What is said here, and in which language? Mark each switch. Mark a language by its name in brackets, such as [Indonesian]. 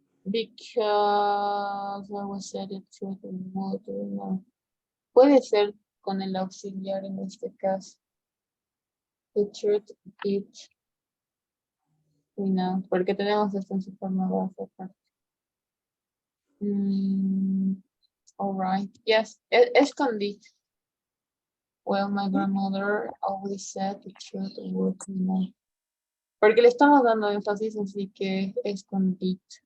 [English] Because I was said the truth would win out. [Spanish] Puede ser con el auxiliar en este caso. [English] The truth it. [Spanish] No, porque tenemos esto en su forma base aparte. [English] All right. Yes, [Spanish] es con [English] did. Well, my grandmother always said the truth would win out. [Spanish] Porque le estamos dando énfasis, así que es con did.